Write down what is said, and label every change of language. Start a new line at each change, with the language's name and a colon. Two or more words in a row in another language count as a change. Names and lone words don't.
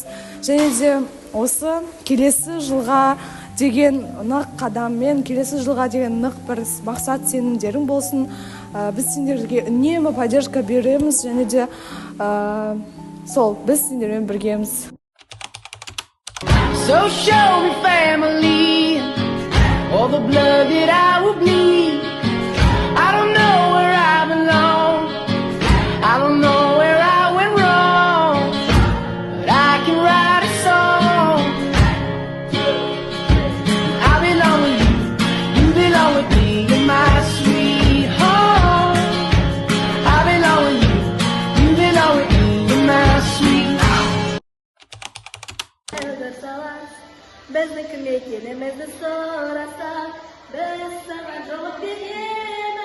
Kazakh: Және де осы келесі жылға деген нық қадаммен, келесі жылға деген нық бір мақсат сенімдерің болсын. Біз сендерге үнемі поддержка береміз, және де сол біз сендермен біргеміз.
English: So show me family, all the blood that I will bleed. I don't know where I belong, I don't know where I went wrong, but I can write a song. I belong with you, you belong with me, you're my sweet home. I belong with you, you belong with me, you're my sweet home.
Kazakh: Безнекін екенімізді сұраса, біз саған жауап береміз.